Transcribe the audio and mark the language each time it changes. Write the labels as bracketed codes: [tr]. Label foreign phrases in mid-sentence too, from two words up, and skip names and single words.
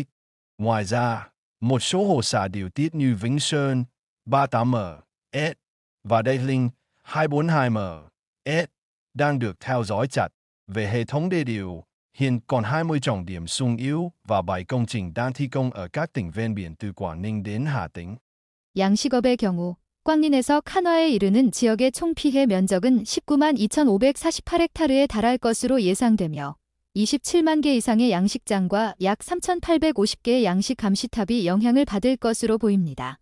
[vi] Ngoài ra, một số hồ xả điều tiết như Vĩnh Sơn, 38m, S và Đê Linh, 242m, S đang được theo dõi chặt. Về hệ thống đê điều, hiện còn 20 trọng điểm xung yếu và 7 công trình đang thi công ở các tỉnh ven biển từ Quảng Ninh đến Hà Tĩnh. [ko] 양식업의 경우 꽝린에서 칸화에 이르는 지역의 총 피해 면적은 19만 2,548헥타르에 달할 것으로 예상되며 27만 개 이상의 양식장과 약 3,850개의 양식 감시탑이 영향을 받을 것으로 보입니다.